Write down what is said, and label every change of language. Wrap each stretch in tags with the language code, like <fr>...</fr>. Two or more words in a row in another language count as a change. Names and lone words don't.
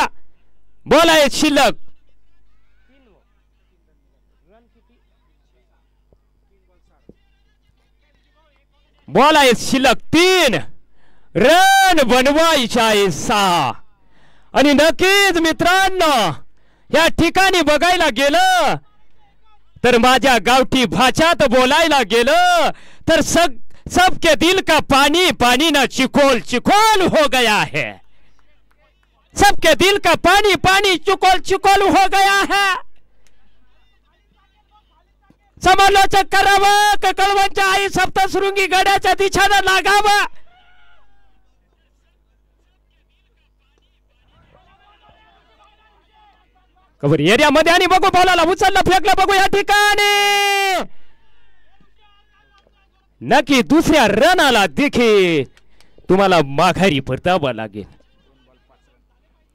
<mr>बॉल आहे शिल्लक बॉल आहे शिल्लक 3 रन बनवायचे आहे 6. आणि नक्कीच मित्रांनो या ठिकाणी बघायला गेलं तर माझ्या गावठी भाषात बोलायला गेलं तर</mr> <hi>सबके दिल का पानी पानी ना चिकोल चिकोल हो गया है. सबके दिल का पानी पानी चिकोल चिकोल हो गया है.</hi> <mr>समालोचक करावं कळवणच्या आई सप्तशृंगी गड्याच्या दिशेनं लागावं. कव्हर एरियामध्ये आणि बघू बॉलाला उचललं फेकलं बघू या ठिकाणी नक्की 2ऱ्या रनाला देखील तुम्हाला माघारी परतावा लागेल.</mr>